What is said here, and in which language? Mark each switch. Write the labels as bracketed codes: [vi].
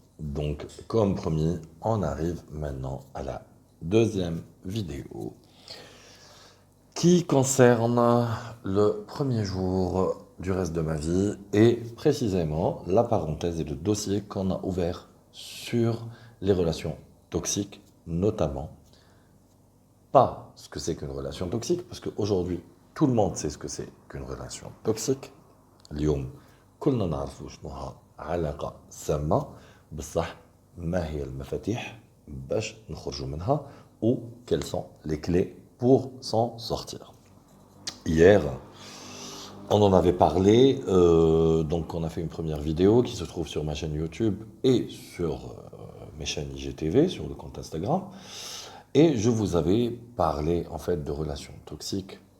[fr] Donc, comme promis, on arrive maintenant à la deuxième vidéo qui concerne le premier jour du reste de ma vie et précisément la parenthèse et le dossier qu'on a ouvert sur les relations toxiques, notamment pas ce que c'est qu'une relation toxique, parce qu'aujourd'hui, tout le monde sait ce que c'est qu'une relation toxique. [ar] اليوم كلنا نعرفوا شنوها علاقة سامة بصح ما هي المفاتيح باش نخرجوا منها [fr] ou quelles sont les clés pour s'en sortir. Hier, on en avait parlé, donc on a fait une première vidéo qui se trouve sur ma chaîne YouTube et sur mes chaînes IGTV, sur le compte Instagram. Et je vous avais parlé en fait de relations toxiques.